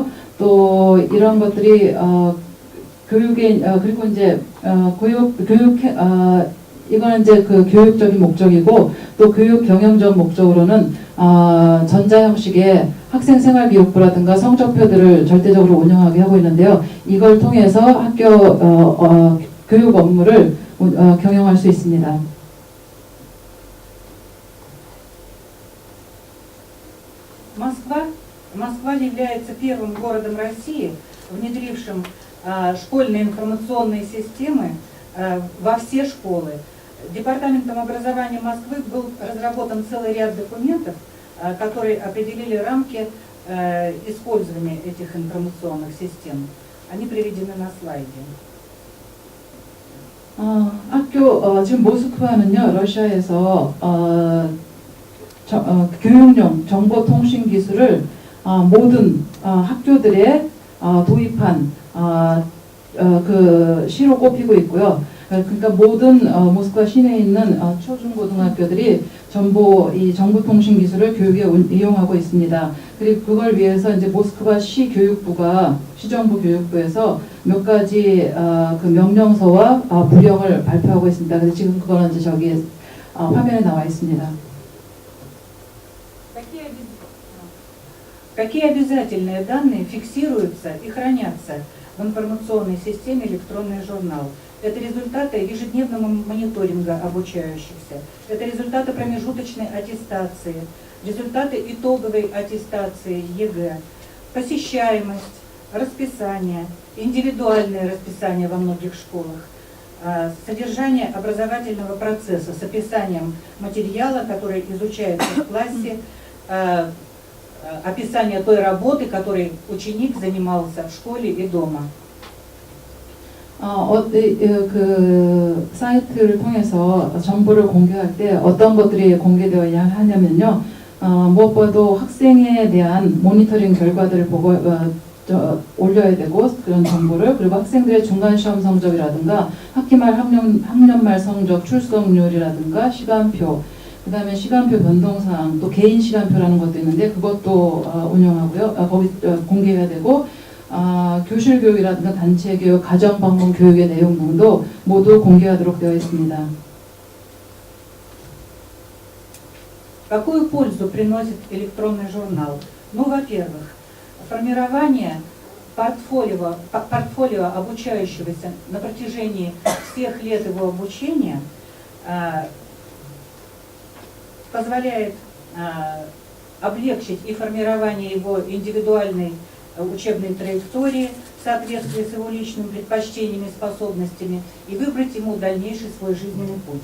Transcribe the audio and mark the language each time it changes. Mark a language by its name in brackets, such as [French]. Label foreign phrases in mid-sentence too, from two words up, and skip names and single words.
[Korean] 또 이런 것들이 교육의 그리고 이제 이거는 이제 그 교육적인 목적이고 또 교육 경영적 목적으로는 전자 형식의 학생 생활 기록부라든가 성적표들을 절대적으로 운영하게 하고 있는데요. 이걸 통해서 학교 교육 업무를 경영할 수 있습니다. [Russian] Москва является первым городом России, внедрившим школьные информационные системы во все школы. Департаментом образования Москвы был разработан целый ряд документов, которые определили рамки использования этих информационных систем. Они приведены на слайде. [Korean] 지금 모스크바는요, 러시아에서 교육용 정보통신 기술을 모든 학교들에 도입한 그 시로 꼽히고 있고요. 그러니까 모든 모스크바 시내에 있는 초중고등학교들이 이 정보통신 기술을 교육에 이용하고 있습니다. 그리고 그걸 위해서 이제 모스크바 시 교육부가 시정부 교육부에서 몇 가지 그 명령서와 부령을 발표하고 있습니다. 그래서 지금 그거는 이제 저기 화면에 나와 있습니다. [Russian] Какие обязательные данные фиксируются и хранятся в информационной системе «Электронный журнал»? Это результаты ежедневного мониторинга обучающихся, это результаты промежуточной аттестации, результаты итоговой аттестации ЕГЭ, посещаемость, расписание, индивидуальное расписание во многих школах, содержание образовательного процесса с описанием материала, который изучается в классе, описание той работы, которой ученик занимался в школе и дома. [Korean] 그 사이트를 통해서 정보를 공개할 때 어떤 것들이 공개되어야 하냐면요. 무엇보다도 학생에 대한 모니터링 결과들을 올려야 되고 그런 정보를 그리고 학생들의 중간 시험 성적이라든가 학기말 학년말 성적 출석률이라든가 시간표 그 다음에 시간표 변동사항 또 개인 시간표라는 것도 있는데 그것도 운영하고요. 거기 공개해야 되고 교실 교육이라든가 단체 교육, 가정 방문 교육의 내용 등도 모두 공개하도록 되어 있습니다. [Russian] Какую пользу приносит электронный журнал? Ну, во-первых, формирование портфолио обучающегося на протяжении всех лет его обучения позволяет облегчить и формирование его индивидуальной учебной траектории в соответствии с его личными предпочтениями и способностями и выбрать ему дальнейший свой жизненный путь.